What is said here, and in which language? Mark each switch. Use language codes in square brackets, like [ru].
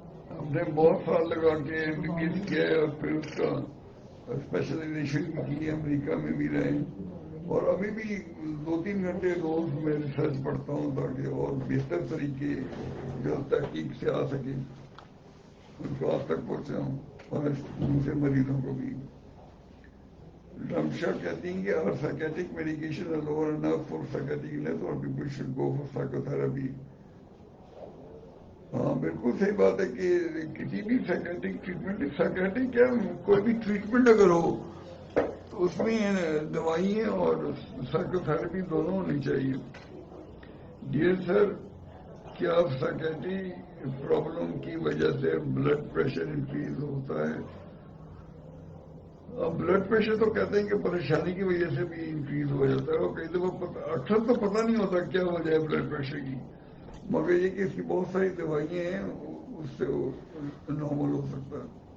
[ur] ہم نے بہت سال لگا کے MBBS کیا ہے اور پھر اس کا اسپیشلائزیشن کی، امریکہ میں بھی رہے، اور ابھی بھی 2-3 گھنٹے روز میں ریسرچ پڑھتا ہوں تاکہ اور بہتر طریقے جو تحقیق سے آ سکے ان کو آپ تک پہنچاؤں، اور دوسرے مریضوں کو بھی. رمشا کہتی ہیں کہ اور [en] Psychiatric medication alone enough for psychiatric illness or people should go for psychotherapy. [ur] ہاں بالکل صحیح بات ہے کہ کسی بھی سائکیٹرک ٹریٹمنٹ، سائکیٹرک کیا کوئی بھی ٹریٹمنٹ اگر ہو تو اس میں دوائیں اور سائیکو تھراپی دونوں ہونی چاہیے. ڈیئر سر، کیا سائکیٹری پرابلم کی وجہ سے بلڈ پریشر انکریز ہوتا ہے؟ اب بلڈ پریشر تو کہتے ہیں کہ پریشانی کی وجہ سے بھی انکریز ہو جاتا ہے، اور کئی دفعہ اکثر تو پتہ نہیں ہوتا کیا وجہ ہے بلڈ پریشر کی، مگر یہ کہ اس کی بہت ساری دوائیں ہیں، اس سے وہ نارمل ہو سکتا ہے.